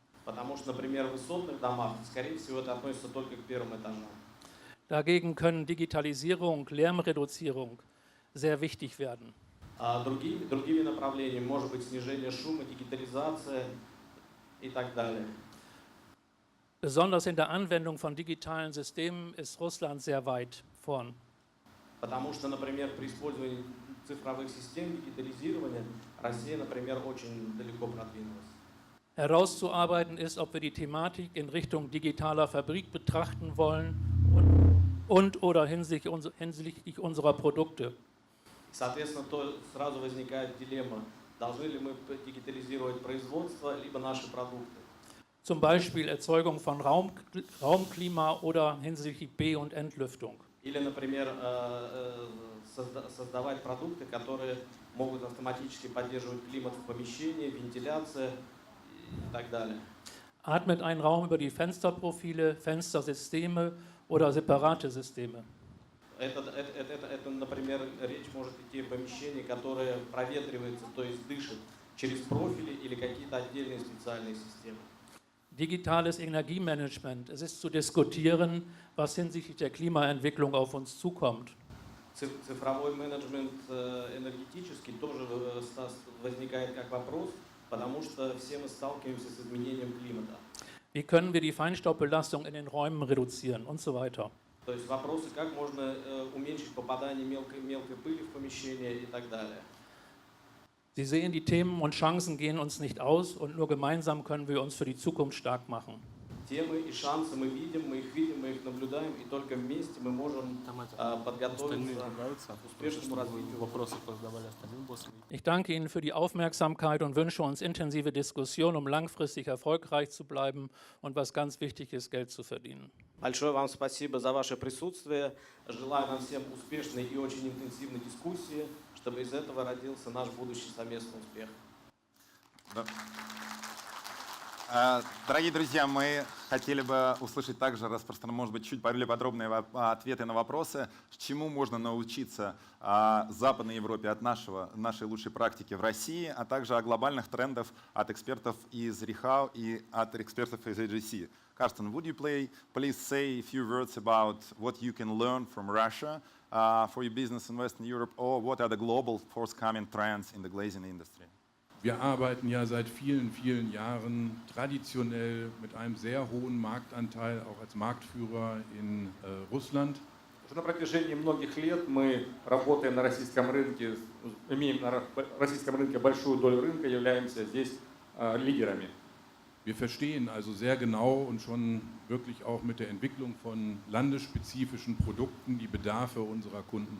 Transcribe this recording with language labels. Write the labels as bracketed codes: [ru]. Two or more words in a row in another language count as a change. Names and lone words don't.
[ru] Потому что, например, в высотных домах, скорее всего, это относится только к первым этажам. [de] Dagegen können Digitalisierung, Lärmreduzierung sehr wichtig werden. [ru] Другими направлениями может быть снижение шума, дигитализация и так далее. [de] Besonders in der Anwendung von digitalen Systemen ist Russland sehr weit vorn. [ru] Потому что, например, при использовании цифровых систем, digitalisирования, Россия, например, очень далеко продвинулась. [de] Herauszuarbeiten ist, ob wir die Thematik in Richtung digitaler Fabrik betrachten wollen oder hinsichtlich unserer Produkte. [ru] Соответственно, то сразу возникает дилемма, должны ли мы дигитализировать производство, либо наши продукты. [de] Zum Beispiel Erzeugung von Raumklima oder hinsichtlich B- und Entlüftung. [ru] Или, например, создавать продукты, которые могут автоматически поддерживать климат в помещении, вентиляция и так далее. [de] Atmet ein Raum über die Fensterprofile, Fenstersysteme oder separate Systeme. [ru] Это, например, речь может идти о помещении, которое проветривается, то есть дышит через профили или какие-то отдельные специальные системы. [de] Digitales Energiemanagement. Es ist zu diskutieren, was hinsichtlich der Klimaentwicklung auf uns zukommt. [ru] Цифровой менеджмент энергетический тоже возникает как вопрос, потому что все мы сталкиваемся с изменением климата. [de] Wie können wir die Feinstaubbelastung in den Räumen reduzieren und so weiter. [ru] То есть вопросы, как можно уменьшить попадание мелкой пыли в помещение и так далее. [de] Sie sehen, die Themen und Chancen gehen uns nicht aus und nur gemeinsam können wir uns für die Zukunft stark machen. [ru] Темы и шансы мы видим, мы их наблюдаем, и только вместе мы можем подготовиться к успешному развитию. [de] Ich danke Ihnen für die Aufmerksamkeit und wünsche uns intensive Diskussionen, um langfristig erfolgreich zu bleiben und was ganz wichtig ist, Geld zu verdienen. [ru] Большое вам спасибо за ваше присутствие. Желаю нам всем успешной и очень интенсивной дискуссии, чтобы из этого родился наш будущий совместный успех. Дорогие друзья, мы хотели бы услышать также, может быть, чуть более подробные ответы на вопросы, чему можно научиться в Западной Европе от нашей лучшей практики в России, а также о глобальных трендах от экспертов из РИХАУ и от экспертов из AGC. [en] Carsten, would you please say a few words about what you can learn from Russia for your business in Western Europe, or what are the global forthcoming trends in the glazing industry? [de] Wir arbeiten ja seit vielen, vielen Jahren traditionell mit einem sehr hohen Marktanteil, auch als Marktführer in Russland. [ru] Уже на протяжении многих лет мы работаем на российском рынке, имеем на российском рынке большую долю рынка, являемся здесь лидерами. [de] Wir verstehen also sehr genau und schon wirklich auch mit der Entwicklung von landesspezifischen Produkten die Bedarfe unserer Kunden.